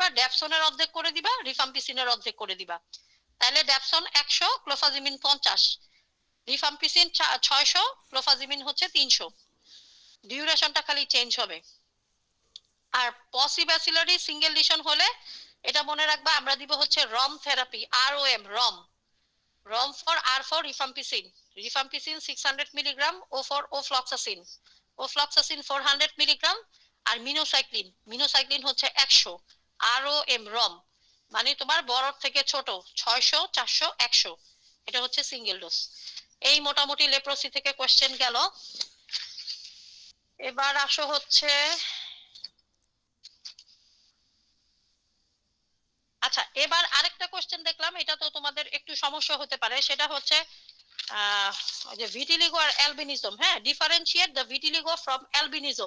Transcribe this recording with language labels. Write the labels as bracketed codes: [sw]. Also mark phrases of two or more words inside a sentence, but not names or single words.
[bn] ড্যাপসনের অর্ধেক করে দিবা, রিফাম্পিসিনের অর্ধেক করে দিবা। তাহলে ড্যাপসন 100, ক্লোফাজিমিন 50, রিফাম্পিসিন 600, ক্লোফাজিমিন হচ্ছে 300। ডিউরেশনটা খালি চেঞ্জ হবে। আর [en] paucibacillary single lesion [bn] হলে এটা মনে রাখবা, আমরা দিব হচ্ছে [en] ROM therapy, [bn] ROM, রম। [en] ROM for R for rifampicin, rifampicin 600 milligram, O for ofloxacin, ofloxacin 400 milligram, [bn] আর মিনোসাইক্লিন, মিনোসাইক্লিন হচ্ছে 100, ROM ROM মানে তোমার বড় থেকে ছোট 600 400 100, এটা হচ্ছে [en] single dose. [bn] এই মোটামুটি লেপ্রোসি থেকে কোশ্চেন গেল। এবার আসো হচ্ছে, আচ্ছা এবার আরেকটা কোশ্চেন দেখলাম, এটা তো তোমাদের একটু সমস্যা হতে পারে, সেটা হচ্ছে যে ভিটিলিগো আর অ্যালবিনিজম, হ্যাঁ, [en] differentiate the vitiligo from albinism.